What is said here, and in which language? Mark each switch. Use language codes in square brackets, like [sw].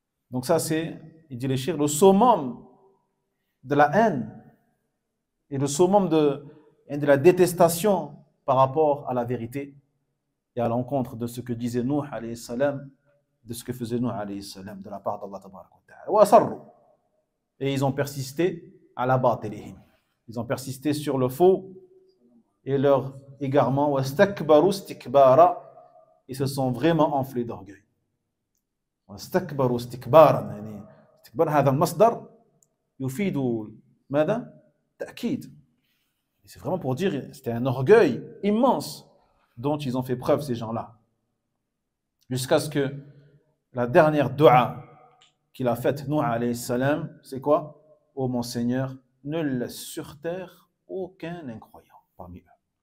[fr] Donc ça c'est, il dit les chirs, le summum de la haine et le summum de la détestation par rapport à la vérité et à l'encontre de ce que disait Nuh alayhi salam, de ce que faisait Nuh alayhi salam de la part d'Allah tabaraka wa ta'ala. Et ils ont persisté à la batilihim. Ils ont persisté sur le faux et leur égarement. [ar] Wastakbaru istikbara. [fr] Ils se sont vraiment enflés d'orgueil. [ar] واستكبروا استكبارا يعني استكبار هذا المصدر يفيد ماذا؟ تأكيد. [fr] C'est vraiment pour dire c'était un orgueil immense dont ils ont fait preuve ces gens-là. Jusqu'à ce que la dernière dua qu'il a faite Nuh alayhi salam, c'est quoi? Ô mon Seigneur, ne laisse sur terre aucun incroyant parmi eux.